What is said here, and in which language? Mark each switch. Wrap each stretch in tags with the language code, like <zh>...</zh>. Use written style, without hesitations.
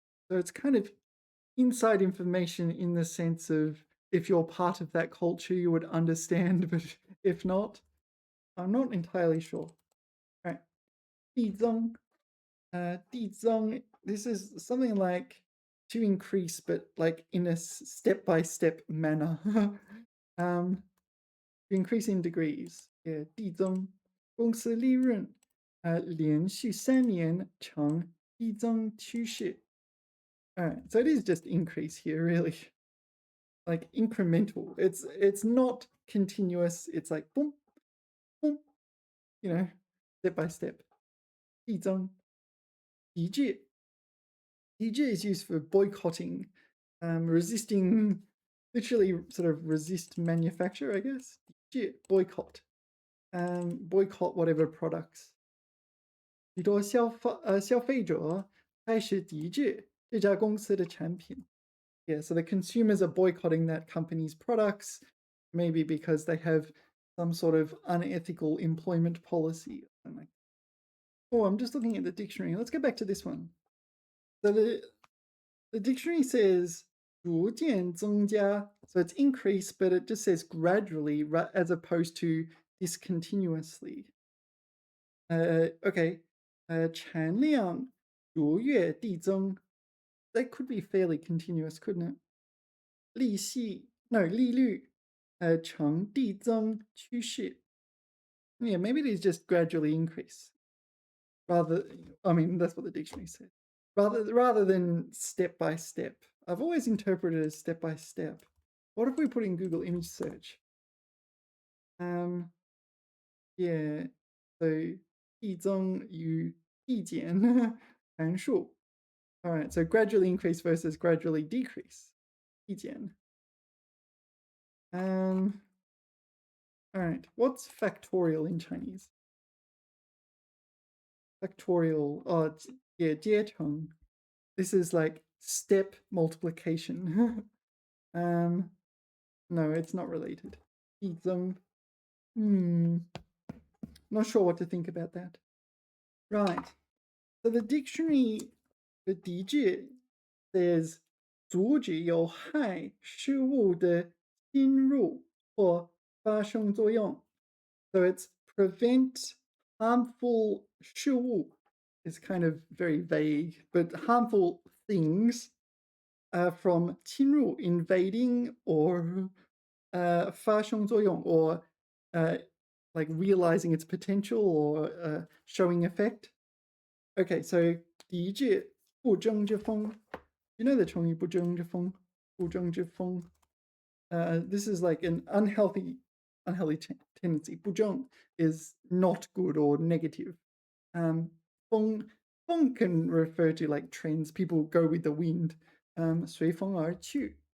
<en>So it's kind of inside information in the sense of if you're part of that culture, you would understand, but if not, I'm not entirely sure. All right, 递增. 递增, this is something like to increase, but like in a step-by-step manner. To increase in degrees. Yeah, 递增.</en> <zh>公司利润连续3年呈递增趋势.</zh> <en>All right, so it is just increase here, really. Like incremental. It's not continuous. It's like boom, boom, step by step.</en> <zh>递增.抵制.</zh> <en>抵制 is used for boycotting, resisting, literally sort of resist manufacture, I guess. 抵制, boycott. Boycott whatever products.</en> <zh>许多消费者开始抵制这家公司的产品.</zh> <en>Yeah, so the consumers are boycotting that company's products, maybe because they have some sort of unethical employment policy. Oh, I'm just looking at the dictionary. Let's go back to this one. So the dictionary says 逐渐增加, so it's increase, but it just says gradually as opposed to discontinuously.</en> <zh>Okay, 产量逐月递增.</zh> <en>That could be fairly continuous, couldn't it?</en> <zh>利率呈递增趋势.</zh> <en>Yeah, maybe it is just gradually increase. I mean, that's what the dictionary said. Rather than step by step. I've always interpreted it as step by step. What if we put in Google image search?</en> <zh>Yeah, so 递增与递减函数.</zh> <en>All right, so gradually increase versus gradually decrease.</en> <zh>递减.</zh> <en>All right, what's factorial in Chinese? Factorial, yeah, 阶乘. This is like step multiplication. No, it's not related. 递增. Not sure what to think about that. Right, so the dictionary, the 抵制 says</en> <zh>阻止有害事物的侵入或发生作用.</zh> <en>So it's prevent harmful 事物 is kind of very vague, but harmful things from 侵入 invading or 发生作用 or like realizing its potential or showing effect.</en> <zh>Okay, so 抵制不争之风.</zh> <en>You know the 成语不争之风?</en> <zh>不争之风.</zh> <en>This is like an unhealthy tendency. 不争 is not good or negative. 风 can refer to like trends. People go with the wind.</en> <zh>随风而去.</zh>